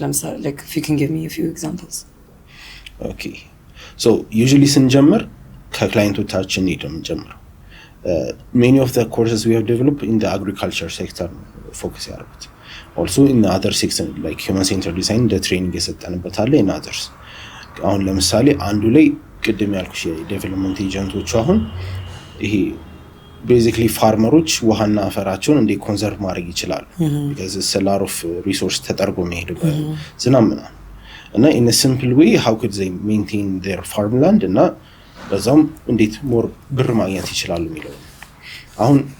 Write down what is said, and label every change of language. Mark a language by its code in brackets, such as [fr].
[am] ለምሳሌ [en] like if you can give me a few examples. Okay. [am] So usually ስንጀምር ከክላይንቶቻችን ነው የምንጀምረው. [en] Many of the courses we have developed in the agriculture sector focus [am] ያደርጉት [en] also in other sections like human centered design the training [am] የሰጠንበት አለ [en] in others [am] አሁን ለምሳሌ አንዱ ላይ ቅድም ያልኩሽ የዴቨሎፕመንት ኤጀንቶች አሁን ይሄ [en] basically farmers [am] ውሃና አፈራቸውን እንደ ኮንሰርቭ ማድረግ ይችላሉ [en] because it's a lot of resource [am] ተጠርጎ የሚሄድበት ዝናምና እና [en] in a simple way how could they maintain their farmland [am] እና በዛም እንዴት [en] more [am] ብር ማግኘት ይችላሉ የሚለው አሁን